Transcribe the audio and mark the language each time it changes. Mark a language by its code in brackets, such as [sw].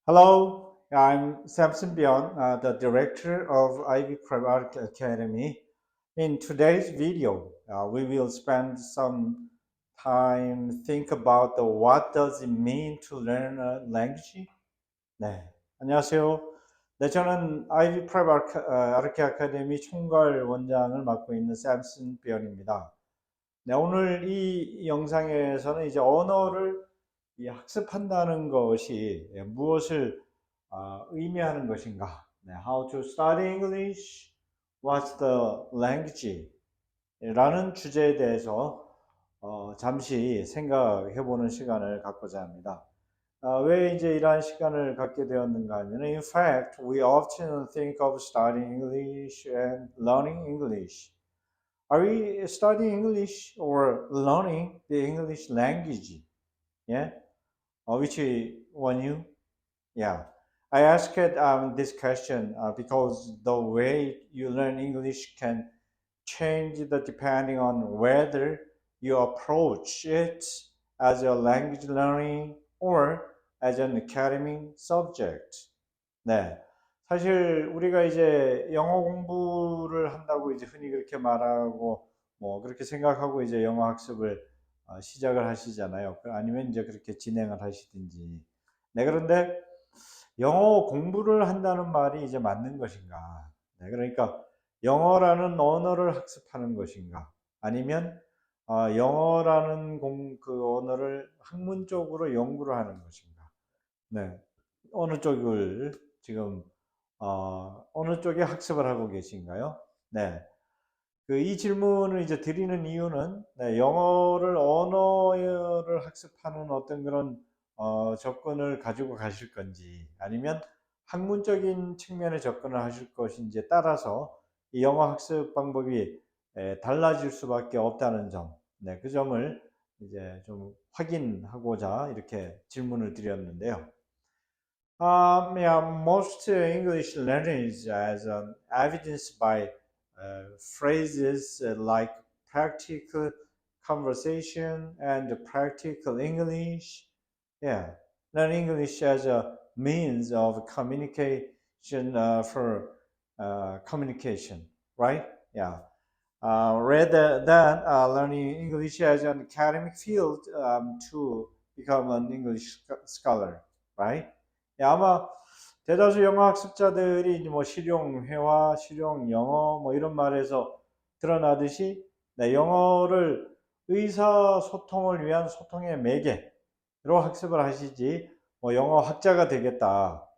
[en] Hello, I'm Samson Beyond, the director of Ivy Private Academy. In today's video, we will spend some time think about what does it mean to learn a language. [ko] 네, 안녕하세요. 네, 저는 아이비 프라이빗 아르케 아카데미 총괄 원장을 맡고 있는 샘슨 비언입니다. 네, 오늘 이 영상에서는 이제 언어를 이 학습한다는 것이 무엇을 의미하는 것인가? [en] 네, How to study English? What's the language? [ko] 라는 주제에 대해서 잠시 생각해 보는 시간을 갖고자 합니다. 왜 이제 이러한 시간을 갖게 되었는가 하면, [en] in fact, we often think of studying English and learning English. Are we studying English or learning the English language? Yeah, which one you? Yeah, I asked this question because the way you learn English can change depending on whether you approach it as a language learning or as an academic subject. [ko] 네. 사실 우리가 이제 영어 공부를 한다고 이제 흔히 그렇게 말하고 뭐 그렇게 생각하고 이제 영어 학습을 시작을 하시잖아요. 아니면 이제 그렇게 진행을 하시든지. 네, 그런데 영어 공부를 한다는 말이 이제 맞는 것인가? 네, 그러니까 영어라는 언어를 학습하는 것인가? 아니면 영어라는 그 언어를 학문적으로 연구를 하는 것인가? 네, 어느 쪽을 지금 어느 쪽에 학습을 하고 계신가요? 네. 이 질문을 이제 드리는 이유는 네, 영어를 언어를 학습하는 어떤 그런 접근을 가지고 가실 건지 아니면 학문적인 측면의 접근을 하실 것인지에 따라서 이 영어 학습 방법이 달라질 수밖에 없다는 점, 네, 그 점을 이제 좀 확인하고자 이렇게 질문을 드렸는데요. [en] Yeah, most English learners as evidenced by phrases like practical conversation and practical English. Yeah, learn English as a means of communication for communication, right? Yeah. Rather than learning English as an academic field to become an English scholar, right? [ko] 예, 아마 대다수 영어 학습자들이 뭐 실용회화, 실용 영어 뭐 이런 말에서 드러나듯이 네, 영어를 의사소통을 위한 소통의 매개로 학습을 하시지 뭐 영어 학자가 되겠다.